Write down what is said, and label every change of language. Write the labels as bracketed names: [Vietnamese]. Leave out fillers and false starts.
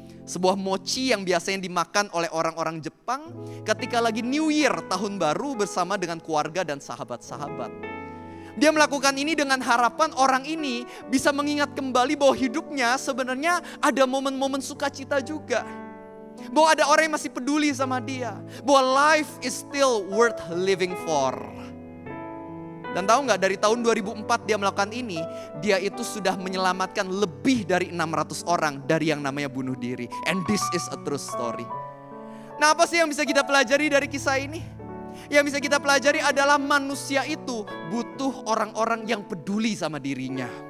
[Indonesian] Sebuah mochi yang biasanya dimakan oleh orang-orang Jepang ketika lagi New Year, tahun baru bersama dengan keluarga dan sahabat-sahabat. Dia melakukan ini dengan harapan orang ini bisa mengingat kembali bahwa hidupnya sebenarnya ada momen-momen sukacita juga. Bahwa ada orang yang masih peduli sama dia. Bahwa [English] life is still worth living for. [Indonesian] Dan tahu nggak, dari tahun 2004 dia melakukan ini, dia itu sudah menyelamatkan lebih dari 600 orang dari yang namanya bunuh diri. [English] And this is a true story. [Indonesian] Nah apa sih yang bisa kita pelajari dari kisah ini? Yang bisa kita pelajari adalah manusia itu butuh orang-orang yang peduli sama dirinya.